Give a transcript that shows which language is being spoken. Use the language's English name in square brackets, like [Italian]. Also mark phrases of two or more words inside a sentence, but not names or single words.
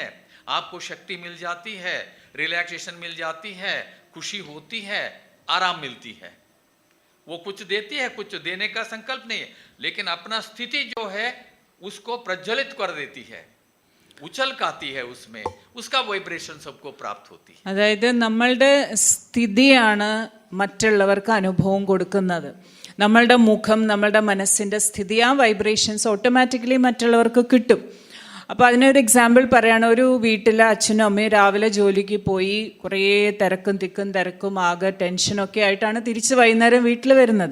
[Hindi] आपको शक्ति मिल जाती है, रिलैक्सेशन मिल जाती है, खुशी होती है, आराम मिलती है। वो कुछ देती है, कुछ देने का संकल्प नहीं है, लेकिन अपना स्थिति जो है उसको प्रज्वलित कर देती है, उछल काती है, उसमें उसका वाइब्रेशन सबको प्राप्त होती है. [Malayalam] അതായത് നമ്മളുടെ സ്ഥിതിയാണ് മറ്റുള്ളവർക്ക് അനുഭവം കൊടുക്കുന്നത്. നമ്മളുടെ മുഖം, നമ്മളുടെ മനസ്സിൻ്റെ സ്ഥിതി, ആ വൈബ്രേഷൻസ് ഓട്ടോമാറ്റിക്കലി മറ്റുള്ളവർക്ക് കിട്ടും. അപ്പോൾ അതിനൊരു എക്സാമ്പിൾ പറയുകയാണ്. ഒരു വീട്ടിലെ അച്ഛനും അമ്മയും രാവിലെ ജോലിക്ക് പോയി കുറേ തിരക്കും ആകെ ടെൻഷനൊക്കെ ആയിട്ടാണ് തിരിച്ച് വൈകുന്നേരം വീട്ടിൽ വരുന്നത്.